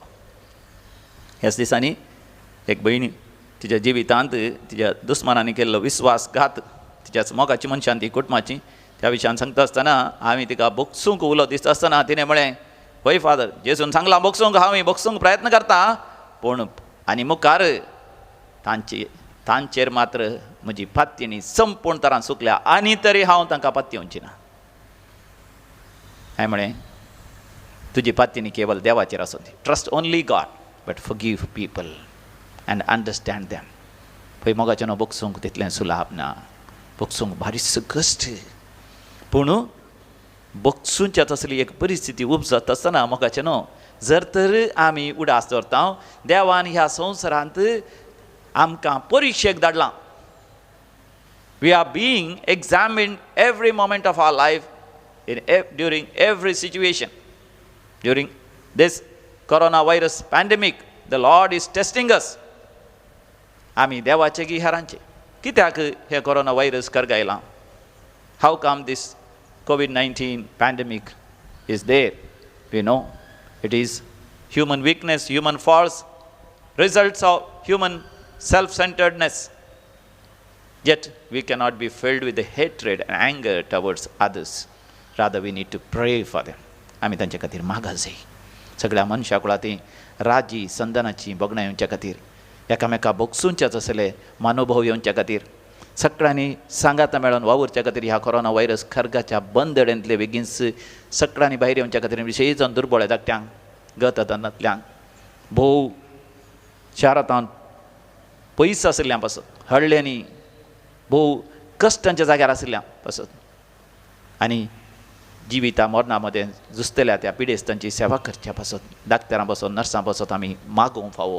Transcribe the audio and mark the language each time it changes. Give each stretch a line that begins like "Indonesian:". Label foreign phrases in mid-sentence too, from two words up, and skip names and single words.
Konkani: ह्याच दिसांनी एक भयणी तिच्या जिवितांत तिच्या दुस्मानांनी केल्लो विस्वासघात, तिच्याच मोगाची मनशान ती कुटुंबाची, त्या विशयान सांगता आसतना हांवें तिका बोगसूंक उलो दिसता आसतना तिणें म्हळें, वय फादर, जेजून सांगलां बोगसूंक, हांव बोगसूंक प्रयत्न करता, पूण आनी मुखार तांचेर मात्र म्हजी पात्येनी संपूर्ण तरान सुकल्या, आनी तरी हांव तांकां पात्योवची ना. हांवें म्हळें, तुजी पात्येनी केवल देवाचेर आसूं दी.
English: Trust only God but forgive people and understand them.
Konkani: पळय मोगाचें बोगसूंक तितलें सुलाभ ना. बोगसूंक बारीच कश्ट. पूण बोगसूंच्या तसली एक परिस्थिती उपजत आसतना मोगाचें न्हू, जर तर आमी उडास दवरता, देवान ह्या संवसारांत आमकां परिक्षेक धाडलां.
English: We are being examined every moment of our life during every situation. ड्युरींग this coronavirus pandemic, the Lord is testing us.
Konkani: आमी देवाचे की हेरांचे कित्याक हे
English: corona virus
Konkani: करगायला?
English: How come this COVID-19 pandemic is there? We know it is human weakness, human faults, results of human self-centeredness. Yet we cannot be filled with the hatred and anger towards others. Rather we need to pray for them.
Konkani: आमी तांचे खातीर मागत जाय. सगळ्या मनशा कुळांती राजी संदनाची बगणां येवच्या खातीर, एकामेका बोगसूंचेच असले मानोभव येवच्या खातीर, सगळ्यांनी सांगाता मेळून वावुरच्या खातीर ह्या
English: corona virus
Konkani: खरगाच्या बंदड्यांतले बेगीनच सगळ्यांनी भायर येवच्या खातीर विशेश जावन दुर्बळ धाकट्यांक, गत धनांतल्यांक, भोव शारांत पयस आशिल्ल्यां पासत, हळ्ळ्यांनी भोव कश्टांच्या जाग्यार आशिल्ल्यां पासत, आनी जिविता मरणा मदें झुजतल्या त्या पिडेस्तांची सेवा करच्या पासत, डाक्टरां पासत, नर्सां पासत आमी मागोवंक फावो.